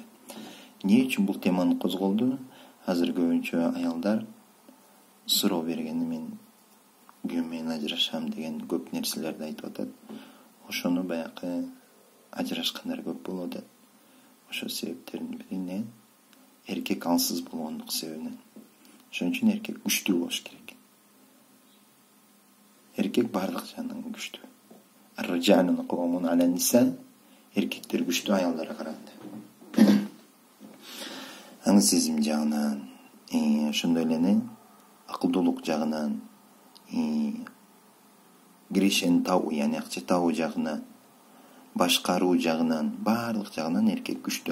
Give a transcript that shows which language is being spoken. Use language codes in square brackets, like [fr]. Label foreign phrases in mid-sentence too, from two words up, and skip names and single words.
[ky] Эмне үчүн бул теманы козголду? Азыр көбүнчө аялдар суроо бергени, мен күйөөм менен ажырашам деген көп нерселерди айтып атат. Ошону баягы ажырашкандар көп болуп атат. Ошо себептердин бири эмне? Эркек алсыз болгондук себебинен. Ошон үчүн эркек күчтүү болуш керек. Эркек бардык жагынан күчтүү. [ar] الرجال قوامون على النساء. [ky] Эркектер күчтүү аялдарга караганда. Аң сезим жагынан, ошондой эле акылдуулук жагынан, киришен табуу, яни акча табуу жагынан, башкаруу жагынан, барлык жагынан эркек күчтүү.